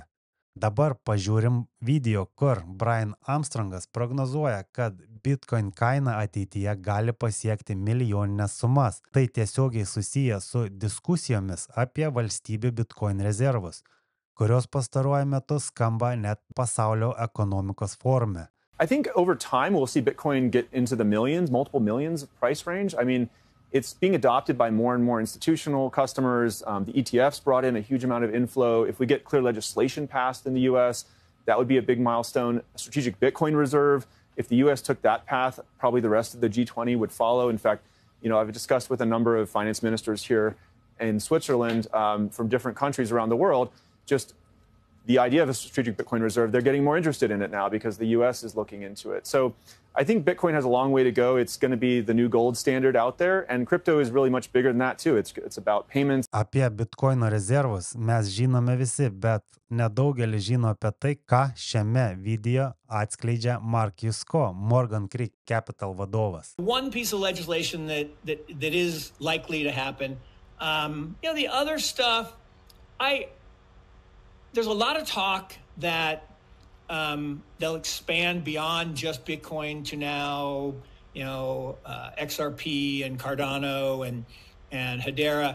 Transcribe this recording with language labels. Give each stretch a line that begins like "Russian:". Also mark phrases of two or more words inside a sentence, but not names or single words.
Lithuanian: Dabar pažiūrim video, kur Brian Armstrongas prognozuoja, kad Bitcoin kaina ateityje gali pasiekti milijoninės sumas. Tai tiesiogiai susiję su diskusijomis apie valstybių Bitcoin rezervus, kurios pastaruoju metu skamba net pasaulio ekonomikos forume.
English: I think over time we'll see Bitcoin get into the millions, multiple millions price range. I mean, it's being adopted by more and more institutional customers. The ETFs brought in a huge amount of inflow. If we get clear legislation passed in the U.S., that would be a big milestone. A strategic Bitcoin reserve. If the U.S. took that path, probably the rest of the G20 would follow. In fact, I've discussed with a number of finance ministers here in Switzerland from different countries around the world, just the idea of a strategic Bitcoin reserve. They're getting more interested in it now because the U.S. is looking into it. So I think Bitcoin has a long way to go. It's going to be the new gold standard out there, and crypto is really much bigger than that too. It's about payments.
Lithuanian: Apie Bitcoino rezervus mes žinome visi, bet nedaugelis žino apie tai, ką šiame video atskleidžia Mark Yusko, Morgan Creek Capital vadovas.
English: One piece of legislation that is likely to happen. The other stuff, there's a lot of talk that they'll expand beyond just Bitcoin to now, XRP and Cardano and Hedera.